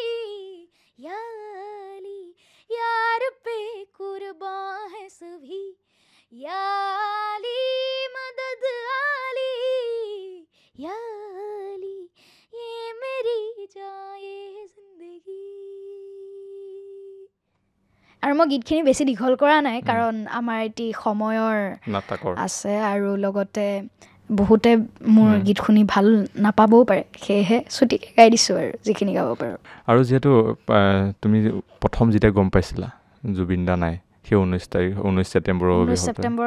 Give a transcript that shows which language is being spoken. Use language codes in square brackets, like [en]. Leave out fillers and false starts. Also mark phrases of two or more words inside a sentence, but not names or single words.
[hi] याली, यार पे कुर्बान है सभी, याली मदद आली, याली ये मेरी जाए जिंदगी। [as] আৰু মই গীতখিনি বেছি দীঘল কৰা নাই কাৰণ আমাৰ এটি সময়ৰ আছে আৰু লগতে বহুতে মোৰ গীত শুনি ভাল নাপাবও পাৰে, সেয়েহে ছুটিকৈ গাই দিছোঁ আৰু যিখিনি গাব পাৰোঁ। আৰু যিহেতু তুমি প্ৰথম যেতিয়া গম পাইছিলা জুবিন দা নাই, সেই 19 ছেপ্টেম্বৰ